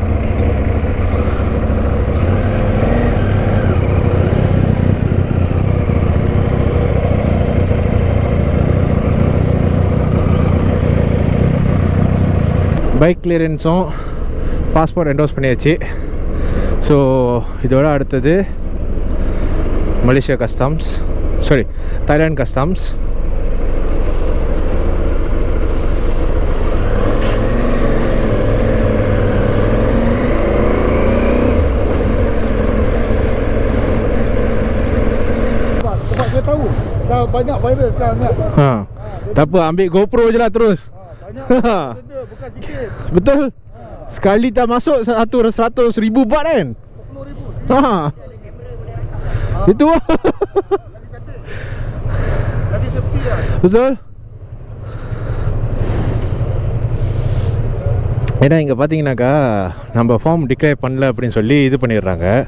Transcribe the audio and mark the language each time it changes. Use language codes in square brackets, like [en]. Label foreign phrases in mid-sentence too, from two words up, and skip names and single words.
[en] bike clearance passport endorse [ta] பண்ணியாச்சு. ஸோ இதோட அடுத்தது மலேசியா கஸ்டம்ஸ், சாரி தாய்லாந்து கஸ்டம்ஸ். [ms] Dia tahu dah banyak virus sekarang kan. Tak apa, ambil GoPro je lah terus. Bukan sikit. Betul. Sekali tak masuk 100,000 baht kan? 10,000. Itu Tadi sepi dah. betul. [ta] ஏன்னா இங்கே பார்த்தீங்கன்னாக்கா நம்ம [en] form declare [ta] பண்ணல அப்படின்னு சொல்லி இது பண்ணிடுறாங்க.